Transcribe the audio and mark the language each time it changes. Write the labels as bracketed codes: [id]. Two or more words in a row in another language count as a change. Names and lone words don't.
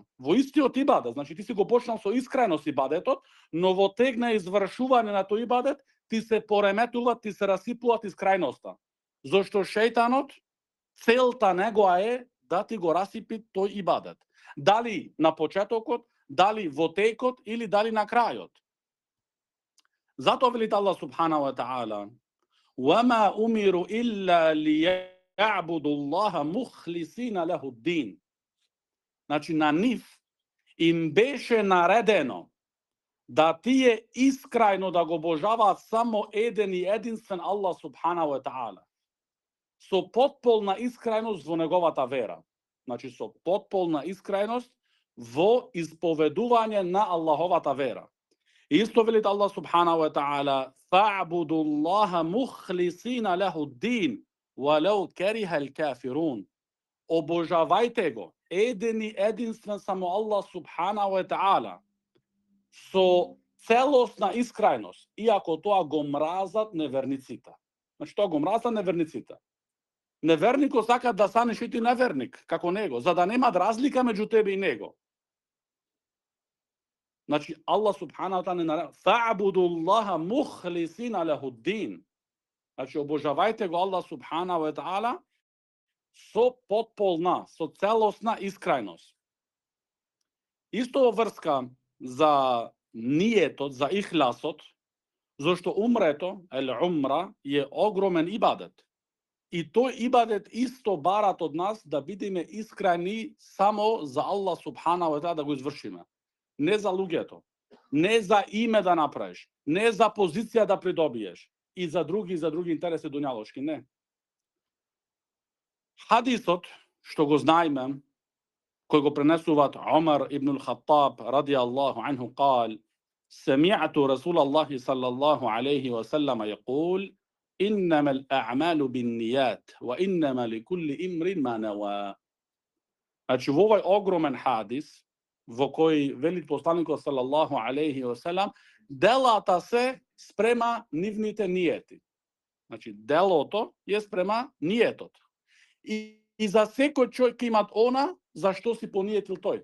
[mk] Во истиот ибадет, значи ти си го почнал со искрајност ибадетот, но во тек на извршување на тој ибадет, ти се пореметува, ти се расипува искрајноста. Зошто шејтанот, целта негова е да ти го расипи тој ибадет. Дали на почетокот, дали во текот или дали на крајот. Затоа велит Allah [ar] سبحانه وتعالى, وَمَا أُمِرُوا إِلَّا لِيَعْبُدُوا اللَّهَ مُخْلِصِينَ لَهُ الدِّينَ. [mk] Значи, на нив им беше наредено да тие искрајно да го обожаваат само еден и единствен Allah subhanahu wa ta'ala. Со потполна искрајност во неговата вера. Значи, со потполна искрајност во исповедување на Аллаховата вера. Исто велит Allah [ar] سبحانه وتعالى, فَعْبُدُوا اللَّهَ مُخْلِصِينَ لَهُ الدِّينَ وَلَوْ كَرِهَ الْكَافِرُونَ. [mk] обожавајте го, еден и единствен само Аллах [ar] سبحانه وتعالى, [mk] со целосна искрајност, иако тоа го мразат неверниците. Значи, тоа го мразат неверниците. Неверникот сака да станеш и ти неверник, како него, за да немат разлика меѓу тебе и него. Значи, Аллах [ar] سبحانه تعالى [mk] не нарекува [ar] فاعبدوا الله مخلصين له الدين. [mk] Значи, обожавајте го Аллах [ar] سبحانه وتعالى [mk] со потполна, со целосна искрајност. Исто во врска за ниетот, за ихласот, зашто умрето, умра, е огромен ибадет. И тој ибадет исто барат од нас да бидеме искрени само за Аллах [ar] سبحانه وتعالى [mk] да го извршиме. Не за луѓето, не за име да направиш, не за позиција да придобиеш и за други интереси дуњалошки, не. Хадисот, што го знаеме, кој го пренесуваат Омар ибн ал-Хаттаб [ar] رضي الله عنه قال: سمعت رسول الله صلى الله عليه وسلم يقول: إنما الأعمال بالنيات وإنما لكل امرئ ما نوى. [mk] Значи, во овој огромен хадис, во кој вели посланикот [ar] صلى الله عليه وسلم, [mk] делата се спрема нивните ниети. Значи, делото е спрема ниетот. И за секој човек имат она за што си пониетил тој.